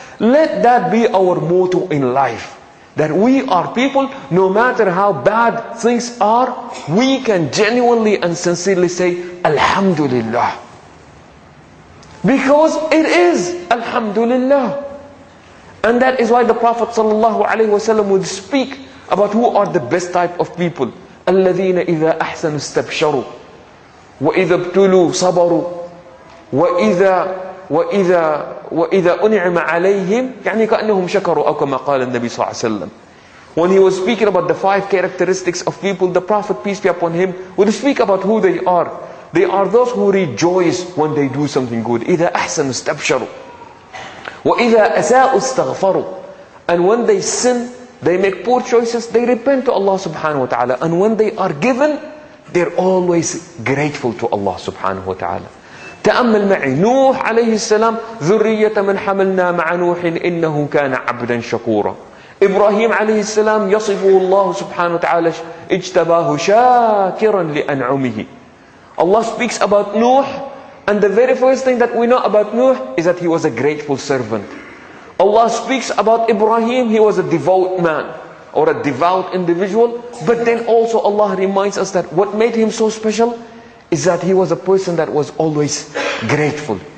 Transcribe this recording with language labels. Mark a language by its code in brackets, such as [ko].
[en] Let that be our motto in life. That we are people, no matter how bad things are, we can genuinely and sincerely say, alhamdulillah. Because it is, alhamdulillah. And that is why the Prophet ﷺ would speak about who are the best type of people. [ar] الَّذِينَ إِذَا أَحْسَنُوا اسْتَبْشَرُوا وَإِذَا ابْتُلُوا صَبَرُوا وَإِذَا أُنْعِمَ عَلَيْهِمْ يعني كأنهم شكروا أو كما قال النبي صلى الله عليه وسلم. [en] When he was speaking about the 5 characteristics of people, the Prophet, peace be upon him, would speak about who they are. They are those who rejoice when they do something good. [ar] إِذَا أَحْسَنُوا اسْتَبْشَرُوا وَإِذَا أَسَاءُوا اسْتَغْفَرُوا. [en] And when they sin, they make poor choices, they repent to Allah subhanahu wa ta'ala. And when they are given, they're always grateful to Allah subhanahu wa ta'ala. [ar] تأمل معي نوح عليه السلام ذرية من حملنا مع نوح إنه كان عبدا شكورا. إبراهيم عليه السلام يصفه الله سبحانه وتعالى اجتباه شاكرا لأنعمه. [en] Allah speaks about Nuh, and the very first thing that we know about Nuh is that he was a grateful servant. Allah speaks about Ibrahim, he was a devout man or a devout individual. But then also Allah reminds us that what made him so special is that he was a person that was always grateful.